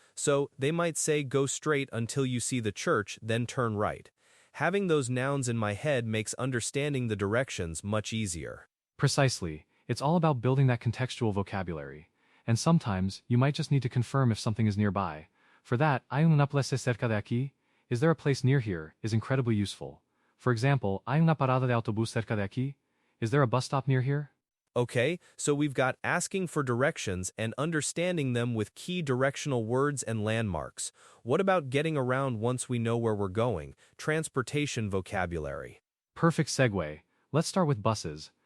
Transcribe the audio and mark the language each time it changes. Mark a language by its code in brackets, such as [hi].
[en] So, they might say go straight until you see the church, then turn right. Having those nouns in my head makes understanding the directions much easier. Precisely. It's all about building that contextual vocabulary. And sometimes, you might just need to confirm if something is nearby. For that, [es] ¿hay una plaza cerca de aquí? [en] Is there a place near here? Is incredibly useful. For example, [es] ¿hay una parada de autobús cerca de aquí? [en] Is there a bus stop near here? Okay, so we've got asking for directions and understanding them with key directional words and landmarks. What about getting around once we know where we're going? Transportation vocabulary. Perfect segue. Let's start with buses.